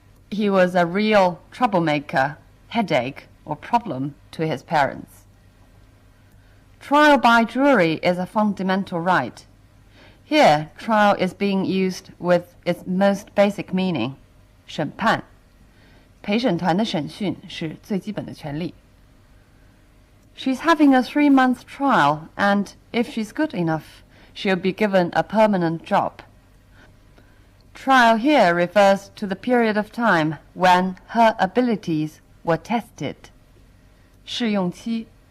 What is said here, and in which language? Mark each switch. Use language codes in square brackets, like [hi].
[en] He was a real troublemaker, headache, or problem to his parents. Trial by jury is a fundamental right. Here, trial is being used with its most basic meaning, 审判。 [zh] 陪审团的审讯是最基本的权利。 [en] She's having a 3-month trial, and if she's good enough, she'll be given a permanent job. Trial here refers to the period of time when her abilities were tested. [zh] 试用期。